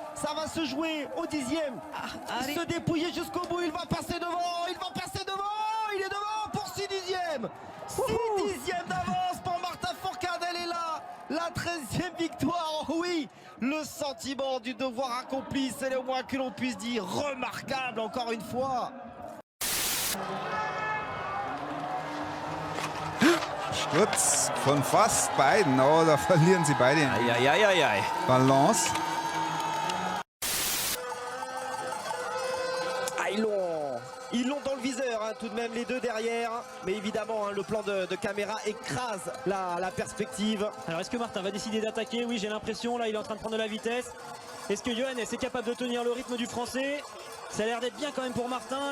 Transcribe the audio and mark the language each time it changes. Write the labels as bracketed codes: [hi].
[fr] Ça va se jouer au 10e. Se dépouiller jusqu'au bout, il va passer devant, il est devant pour 6 dixièmes. 6 dixièmes d'avance pour Martin Fourcade, elle est là. La 13e victoire, oui. Le sentiment du devoir accompli, c'est le moins que l'on puisse dire. Remarquable encore une fois. [de] Sturz von fast beiden, oh, da verlieren sie beide Balance. [fr] Ah, ils l'ont dans le viseur, hein, tout de même les deux derrière. Mais évidemment, hein, le plan de caméra écrase la perspective. Alors est-ce que Martin va décider d'attaquer? Oui, j'ai l'impression, là il est en train de prendre de la vitesse. Est-ce que Johannes est capable de tenir le rythme du français? Ça a l'air d'être bien quand même pour Martin.